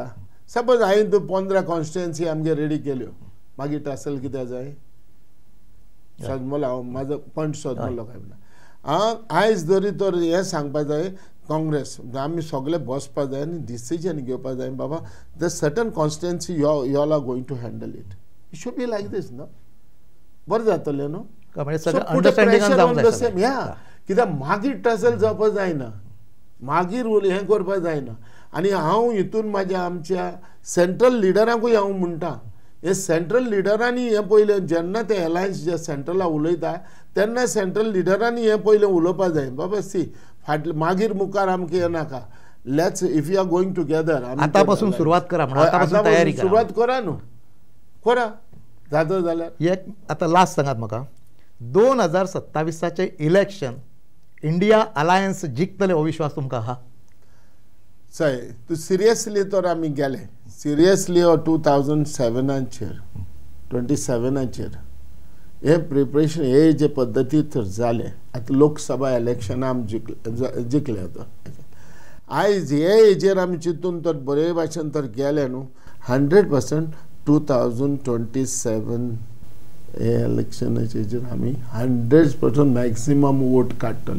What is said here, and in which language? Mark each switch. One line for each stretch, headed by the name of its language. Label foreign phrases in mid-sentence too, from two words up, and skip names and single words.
Konkani: सपोज हांवें 15 कॉन्स्टिट्युएन्सी आमगे रेडी केल्यो मागीर टसल कितें जाय सोजमलो हांव म्हाजो पॉयंट सोजमलो काय म्हणटा आयज जरी तर हें सांगपा जाय काँग्रेस आमी सगळे बसपा जाय आनी डिसिजन घेवपा जाय बाबा
English: the certain constituency you all are going to handle it should be like this
Konkani: न्हू बरें जातलें न्हू. कित्याक मागीर टसल जावपा जायना मागीर हें करपा जायना. आनी हांव हितून म्हाज्या आमच्या सेंट्रल लिडरांकूय हांव म्हणटा हे सेंट्रल लिडरांनी हें पयलें जेन्ना ते एलायन्स जे सेंट्रला उलयता तेन्ना सेंट्रल लिडरांनी हें पयलें उलोवपा जाय बाबा सी फाटले मागीर मुखार आमकां हें नाका
English: let's if you are going together
Konkani: आतां पासून सुरवात करा तयारी सुरवात करा न्हू करा जाता जाल्यार. एक आतां लास्ट सांगात म्हाका 2027 इलेक्शन इंडिया अलायन्स जिखतले हो विश्वास तुमकां आहा? चय तूं सिरियसली तर आमी गेले सिरियसली 2007 27 हे प्रिपरेशन हे जे पद्दती तर जाले आतां लोकसभा इलेक्शनां आमी जिखले आयज हे हेजेर आमी चिंतून तर बरे भाशेन तर गेले न्हू 100% 2027 हे इलेक्शनाचेर आमी 100%
English: maximum vote
Konkani: काडटले